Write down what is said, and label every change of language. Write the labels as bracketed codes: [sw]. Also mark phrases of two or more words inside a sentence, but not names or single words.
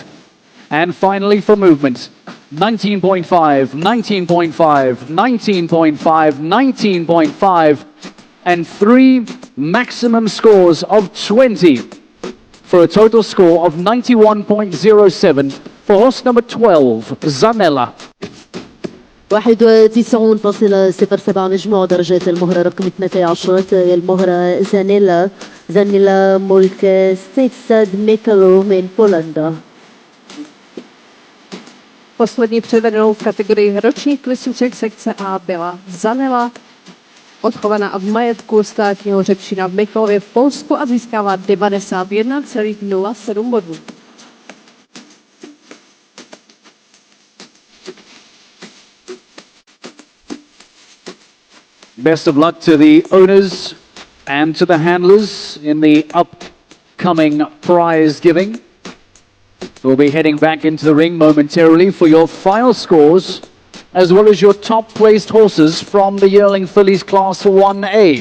[en] And finally for movement, 19.5, 19.5, 19.5, 19.5 and 3 maximum scores of 20 for a total score of 91.07 for horse number 12, Zanella. [ar] 91.07 مجموع درجات المهرة رقم 12 المهرة زانيلا. زانيلا ملك ستيت ستاد ميكالو من بولندا. [cs] Poslední převedenou v kategorii ročních klisíček sekce A byla Zanella, odchovaná v majetku státního Řepčína v Michalově v Polsku a získává 91,07 bodů. [en] Best of luck to the owners and to the handlers in the upcoming prize giving. We'll be heading back into the ring momentarily for your final scores, as well as your top placed horses from the yearling fillies class 1A.